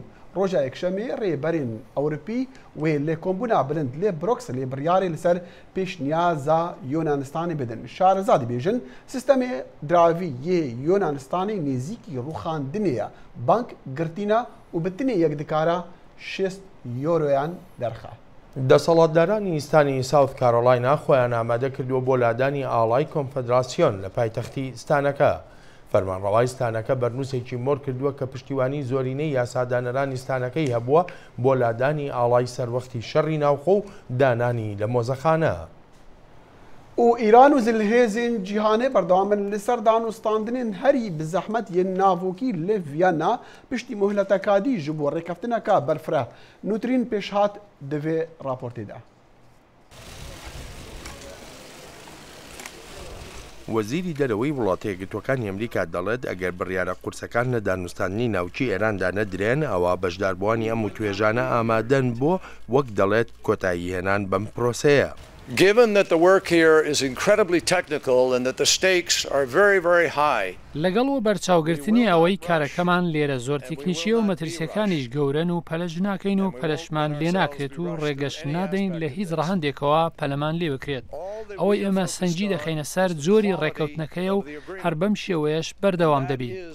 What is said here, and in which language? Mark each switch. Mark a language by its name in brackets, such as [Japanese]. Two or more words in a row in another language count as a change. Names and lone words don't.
[Kurdish] Roja yekşemê rêberên Ewropî wê lêkombûna bilind lê Bruxelê biryarê li ser pêşniyaza Yûnanistanê bidin. Şahrezadî bêjin sistemê diravî yê Yûnanistanê nêzîkî rûxandinê ye. Bank girtîna û bi tinê yek dikara 6 euroyan derxe. [Central Kurdish] دەسەڵاتدارانی ئیستانی ساوت کارۆلاینا خۆیان ئامادە کردووە بۆ لادانی ئاڵای کۆنفەدراسیۆن لە پایتەختی ستانەکە. فەرمانڕەوای ستانەکە بەرنووسێکی مۆر کردووە کە پشتیوانی زۆرینەی یاسادانەرانی ستانەکەی هەبووە بۆ لادانی ئاڵای سەروەختی شەڕی ناوخۆ و دانانی لە مۆزەخانە. [Kurdish] û Îran û zilhêzên cîhanê berdewam in li ser danûstandinên herî bi zehmet yên navokî li Viyana piştî muhletekadî ji bo rêkeftineka berfireh nûtirîn pêşhat di vê raportê de. [Central Kurdish] وەزیری دەرەوەی وڵاتەیە گرتوەکانی ئەمریکا دەڵێت ئەگەر بڕیارە قورسەکان لە دانوستانی ناوچی ئێراندا نەدرێن ئەوە بەشداربووانی ئەم توێژانە ئامادەن بۆ وەک دەڵێت کۆتایی هێنان بەم پرۆسەیە. [English] Given that the work here is incredibly technical and that the stakes are very, very high. [Central Kurdish] لەگەڵ و بەرچاوگرتنی ئەوەی کارەکەمان لێرە زۆر تکنیکیە و مەترسیەکانیش گەورەن و پەلەج ناکەین و پەلەشمان لێ ناکرێت و ڕێگەش نادەین لە هیچ ڕەهەندێکەوە پەلەمان لێ بکرێت. ئەوەی ئێمە سەنجی دەخینە سەر جۆری ڕێکەوتنەکەیە و هەر بەم شێوەیەش بەردەوام دەبێت.